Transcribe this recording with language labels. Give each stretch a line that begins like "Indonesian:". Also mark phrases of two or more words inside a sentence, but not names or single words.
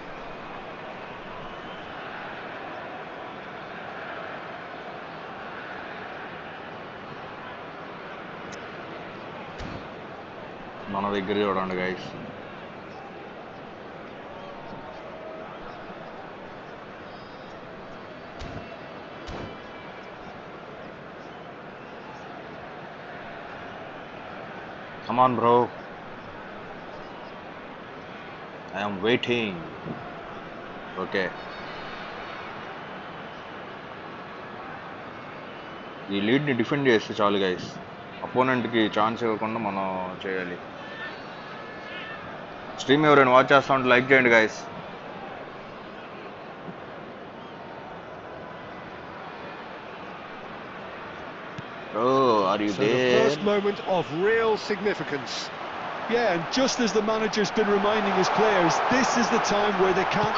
Telugu: మన దగ్గర చూడండి గైస్.
English: Come on, bro. I am waiting.
Telugu: Okay. ఈ లీడ్ని డిఫెండ్ చేస్తే చాలు గైస్. అపోనెంట్కి ఛాన్స్ ఇవ్వకుండా మనం చేయాలి. స్ట్రీమ్ ఎవరైనా వాచ్ చేస్తా ఉంటే లైక్ చేయండి గైస్.
English: Oh, are you there? The first moment of real significance. Yeah, and just as the manager's been reminding his players, this is the time where they can't...